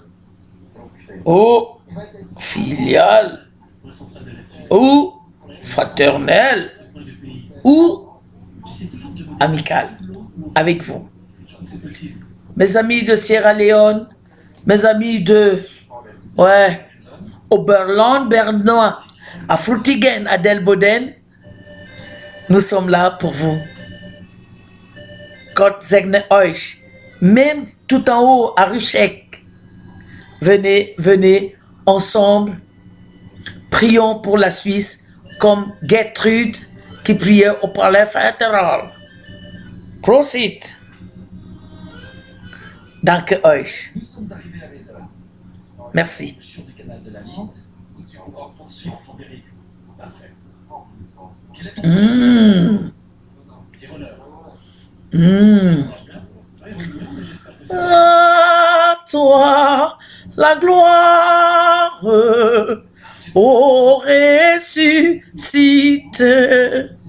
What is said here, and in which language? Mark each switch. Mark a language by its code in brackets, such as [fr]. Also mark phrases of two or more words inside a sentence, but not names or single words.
[fr] Oh, filial, ou fraternel, ou amical, avec vous. Mes amis de Sierra Leone, mes amis de, Oberland, Bernois, à Frutigen, à Delboden, nous sommes là pour vous. [de] Gott segne euch. [fr] Même tout en haut à Ruchek. Venez, venez, ensemble. Prions pour la Suisse comme Gertrude qui priait au palais fédéral. [de] Prosit. Danke euch. [fr] Merci. À toi la gloire, ô ressuscité.